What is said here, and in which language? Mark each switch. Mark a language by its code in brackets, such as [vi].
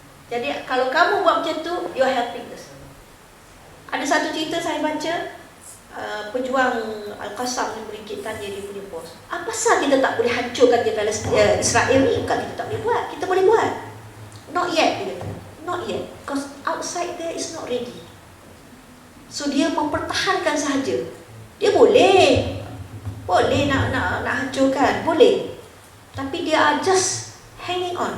[ms] Jadi kalau kamu buat macam tu, [en] you are helping us. [ms] Ada satu cerita saya baca, pejuang Al-Qassam ni berikitkan dia punya bos. Apa pasal kita tak boleh hancurkan dia Israel ni? Bukan kita tak boleh buat, kita boleh buat. [en] Not yet, [ms] dia kata. [en] Not yet, because outside there is not ready. [ms] So dia mempertahankan sahaja. Dia boleh nak hancurkan, boleh. Tapi dia [en] are just hanging on.